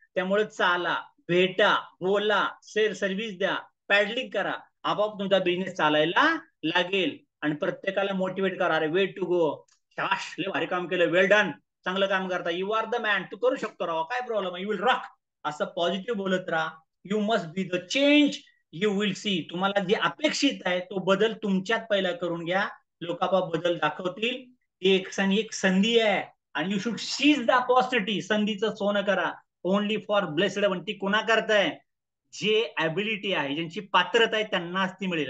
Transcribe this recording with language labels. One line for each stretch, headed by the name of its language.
Marathi: त्यामुळे चाला, भेटा, बोला, सर्व्हिस द्या, पॅडलिंग करा, आपोआप तुमचा बिझनेस चालायला लागेल. आणि प्रत्येकाला मोटिवेट करा, अरे
English: way to go,
Marathi: शाबाश लय भारी काम केलं,
English: well done,
Marathi: चांगलं काम करता,
English: you are the man,
Marathi: तू करू शकतो राव, काय प्रॉब्लेम आहे,
English: You will rock.
Marathi: असं पॉझिटिव्ह बोलत राहा.
English: You must be the change you will see.
Marathi: तुम्हाला जे अपेक्षित आहे तो बदल तुमच्यात पहिला करून घ्या. लोक आपोआप बदल दाखवतील. ती एक संधी आहे आणि
English: You should seize the opportunity.
Marathi: संधीचं सोनं करा.
English: Only for blessed one.
Marathi: ती कोणा करताय, जे ऍबिलिटी आहे, ज्यांची पात्रता आहे त्यांनाच ती मिळेल.